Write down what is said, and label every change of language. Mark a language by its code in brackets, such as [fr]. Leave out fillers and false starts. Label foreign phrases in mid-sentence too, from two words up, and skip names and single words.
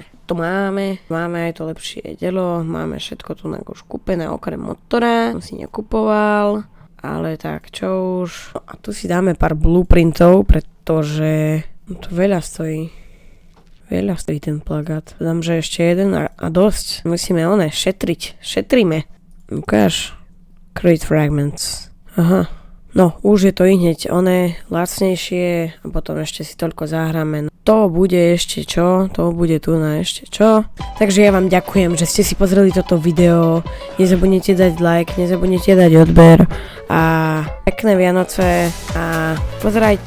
[sk] Máme aj to lepšie dielo, máme všetko tu už kúpené okrem motora. Som si nekupoval, ale tak čo už. No a tu si dáme pár blueprintov, pretože to veľa stojí. Ten plagát. Dám, že ešte jeden a dosť. Musíme šetriť. Šetríme. Ukáž. [en] Create fragments. Aha. [sk] No, už je to hneď lacnejšie a potom ešte si toľko zahráme. To bude ešte čo? To bude tu na ešte čo? Takže ja vám ďakujem, že ste si pozreli toto video. Nezabudnite dať like, nezabudnite dať odber a pekné Vianoce a pozerajte.